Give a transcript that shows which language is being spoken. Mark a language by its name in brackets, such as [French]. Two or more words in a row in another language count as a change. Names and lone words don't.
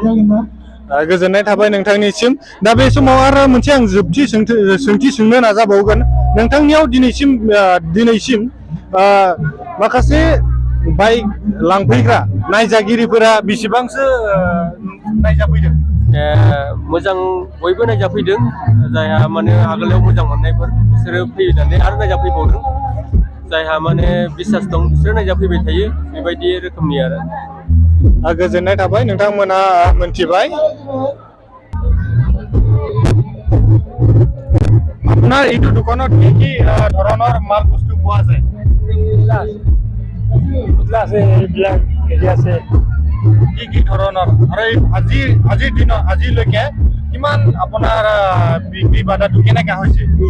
[Bodo] गोजोननाय थाबाय नोंथांनिसिम दा बे समाव आरो मोनसे आं जोबथि सोंथि सोंनो नाजाबावगोन नोंथांनियाव दिनैसिम माखासे बाइक लांफैग्रा नायजागिरिफोरा बेसेबांसो नायजाफैदों? मोजां बयबो नायजाफैदों जायहा माने आगोलाव मोजां मोननायफोर बिसोरो फैनानै आरो नायजाफैबावदों जायहा माने बिसास दं बिसोरो नायजाफैबाय थायो बेबायदि रोखोमनि आरो गोजोननाय थाबाय नोंथांमोना मोनथिबाय [Assamese] আপোনাৰ এইটো দোকানত কি কি ধৰণৰ মাল বস্তু পোৱা যায়? কি কি ধৰণৰ আৰু আজিৰ দিনত আজিলৈকে কিমান আপোনাৰ বিক্ৰী বাধাটো কেনেকা হৈছে?